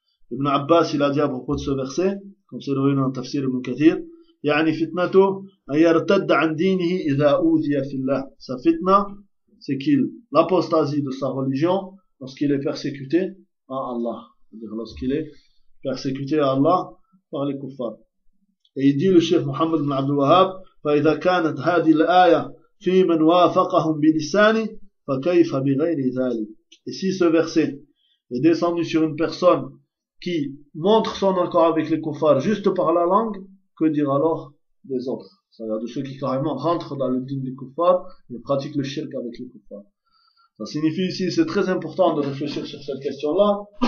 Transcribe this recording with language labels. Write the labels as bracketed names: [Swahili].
[French] Ibn Abbas, il a dit à propos de ce verset, comme c'est revenu dans Tafsir Ibn Kathir, [Arabic] يعني فتنته أن يرتد عن دينه إذا أوذي في الله. [French] Sa fitna, c'est qu'il l'apostasie de sa religion lorsqu'il est persécuté en Allah. C'est-à-dire lorsqu'il est persécuté à Allah par les kuffars. Et il dit le cheikh Mohammed ibn Abdul Wahhab, [Arabic] فَإِذَا كَانَتْ هَذِي الْآيَةَ فِي مَنْ وَافَقَهُمْ بِلِسَانِ فَكَيْفَ بِغَيْرِ ذَلِكَ. [French] Et si ce verset est descendu sur une personne qui montre son accord avec les kuffars juste par la langue, que dire alors des autres? C'est-à-dire de ceux qui carrément rentrent dans le din des kuffars et pratiquent le shirk avec les kuffars. Ça signifie ici, c'est très important de réfléchir sur cette question-là.